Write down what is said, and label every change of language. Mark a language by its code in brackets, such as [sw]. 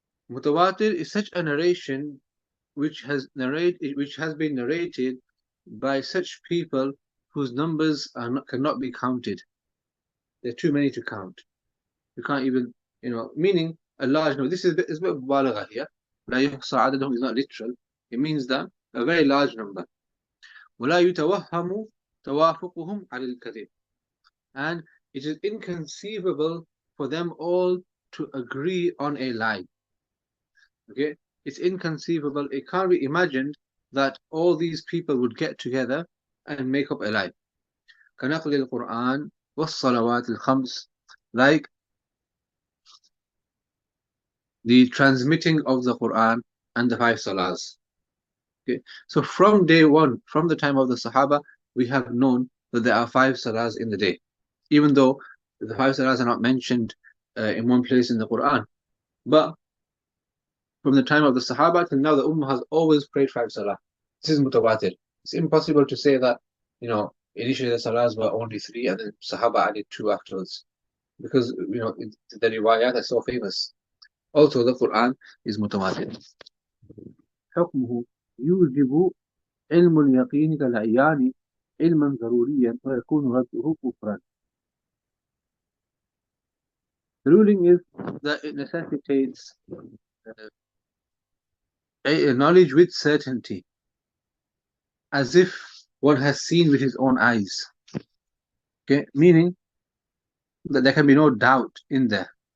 [en] Mutawatir is such a narration which has been narrated by such people whose numbers cannot be counted. There are too many to count. You can't even, meaning a large number. This is a bit of balagha here. La yuhsa adaduhum is not literal. It means that a very large number. [ar] ولا يتوهم توافقهم على الكذب. [en] And it is inconceivable for them all to agree on a lie. Okay, it's inconceivable. It can't be imagined that all these people would get together and make up a lie. [ar] كنقل القرآن والصلوات الخمس, [en] like the transmitting of the Quran and the 5 salahs. Okay, so from day one, from the time of the Sahaba, we have known that there are 5 salahs in the day, even though the 5 salahs are not mentioned in one place in the Quran. But from the time of the Sahaba till now, the Ummah has always prayed 5 salah. This is mutawatir. It's impossible to say that, initially the salahs were only 3 and then Sahaba added 2 afterwards. Because, the riwayat are so famous. Also, the Quran is mutawatir. حكمه يوجب علم اليقين كالعيان علما ضروريا ويكون رده كفرا. The ruling is that it necessitates a knowledge with certainty, as if one has seen with his own eyes. Okay, meaning that there can be no doubt in there.